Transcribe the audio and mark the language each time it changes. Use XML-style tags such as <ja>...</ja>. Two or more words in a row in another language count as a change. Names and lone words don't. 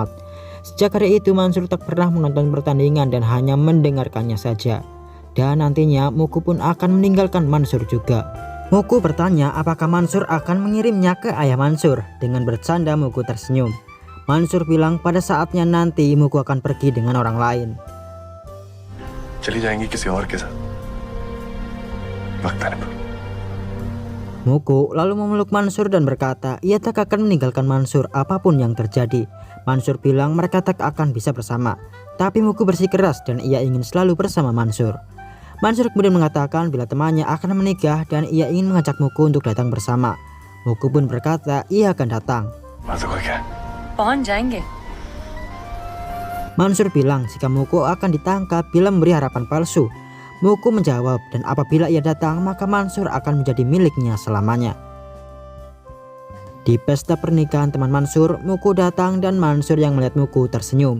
<id>Sejak hari itu Mansur tak pernah menonton pertandingan dan hanya mendengarkannya saja. Dan nantinya Muku pun akan meninggalkan Mansur juga. Muku bertanya apakah Mansur akan mengirimnya ke ayah Mansur. Dengan bercanda Muku tersenyum. Mansur bilang pada saatnya nanti Muku akan pergi dengan orang lain.</id> <hi>चली जाएंगी किसी और के साथ वक्त आने पर.</hi> <id>Muku lalu memeluk Mansur dan berkata ia tak akan meninggalkan Mansur apapun yang terjadi. Mansur bilang mereka tak akan bisa bersama. Tapi Muku bersikeras dan ia ingin selalu bersama Mansur. Mansur kemudian mengatakan bila temannya akan menikah dan ia ingin mengajak Muku untuk datang bersama. Muku pun berkata ia akan datang.</id> <hi>पहुंच जाएंगे.</hi> <id>Mansur bilang jika Muku akan ditangkap bila memberi harapan palsu. Muku menjawab dan apabila ia datang maka Mansur akan menjadi miliknya selamanya. Di pesta pernikahan teman Mansur, Muku datang dan Mansur yang melihat Muku tersenyum.</id>